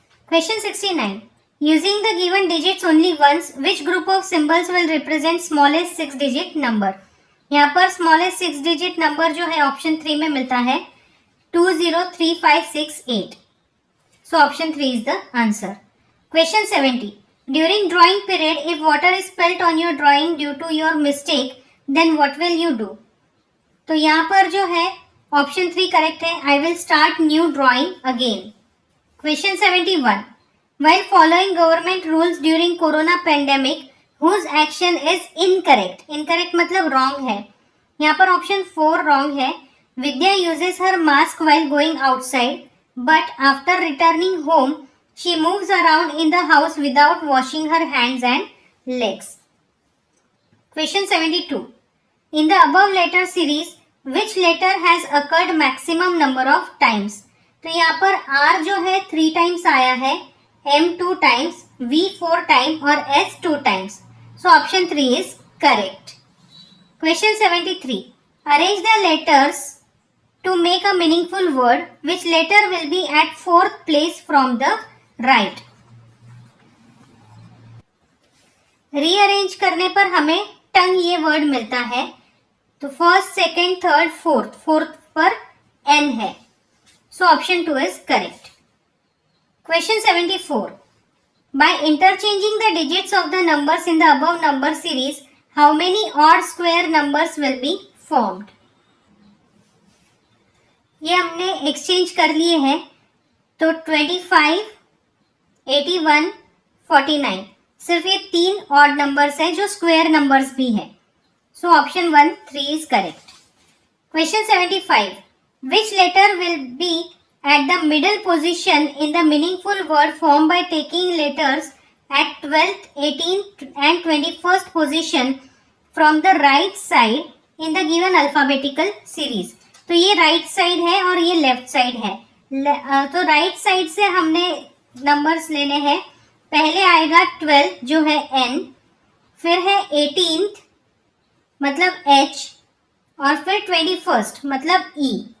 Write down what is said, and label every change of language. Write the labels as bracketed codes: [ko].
[hi] Question 69. [en] Using the given digits only once, which group of symbols will represent smallest 6-digit number? [hi] यहाँ पर [en] smallest 6-digit number [hi] जो है option 3 में मिलता है 2 0 3 5 6 8. [en] So option 3 is the answer. Question 70. During drawing period, if water is spilt on your drawing due to your mistake, then what will you do? [hi] तो यहाँ पर जो है ऑप्शन 3 करेक्ट है. [en] I will start new drawing again. Question 71. While following government rules during corona pandemic, whose action is incorrect? Incorrect [hi] मतलब wrong है. यहाँ पर ऑप्शन 4 wrong है. [en] Vidya uses her mask while going outside, but after returning home, she moves around in the house without washing her hands and legs. Question 72. In the above letter series, which letter has occurred maximum number of times? [hi] तो यहाँ पर R जो है 3 times आया है, M 2 times, V 4 times और S 2 times. [en] So option 3 is correct. Question 73. Arrange the letters to make a meaningful word. Which letter will be at 4th place from the right? [hi] Rearrange करने पर हमें टंग ये word मिलता है. तो first, second, third, fourth, fourth पर N है. [en] So option 2 is correct. Question 74. By interchanging the digits of the numbers in the above number series, how many odd square numbers will be formed? [hi] ये हमने exchange कर लिए हैं, तो 25, 81, 49 सिर्फ ये 3 ऑड नंबर्स हैं जो स्क्वायर नंबर्स भी हैं. [en] So option 1 3 is correct. Question 75. Which letter will be at the middle position in the meaningful word formed by taking letters at 12th, 18th and 21st position from the right side in the given alphabetical series? [hi] तो ये right side है और ये left side है. तो right side से हमने numbers लेने हैं. पहले आएगा 12 जो है N, फिर है 18th मतलब H और फिर 21st मतलब E.